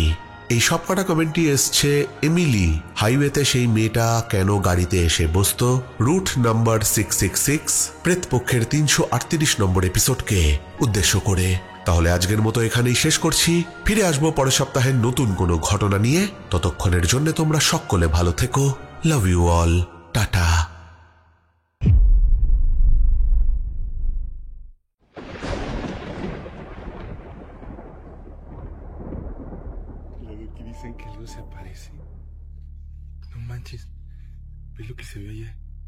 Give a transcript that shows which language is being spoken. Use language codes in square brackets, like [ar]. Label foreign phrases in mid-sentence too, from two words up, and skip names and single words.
[bn] এই সব কটা কমেন্টই এসছে এমিলি হাইওয়েতে সেই মেয়েটা কেন গাড়িতে এসে বসত রুট নাম্বার 666 প্রেতপক্ষের 338 নম্বর এপিসোডকে উদ্দেশ্য করে। তাহলে আজকের মতো এখানেই শেষ করছি। ফিরে আসবো পরের সপ্তাহে নতুন কোনো ঘটনা নিয়ে। ততক্ষণের জন্য তোমরা সকলে ভালো থেকো। [en] love you all. [bn] টাটা। [es] Dicen que algo se aparece. No manches. ¿Ves lo que se ve allá?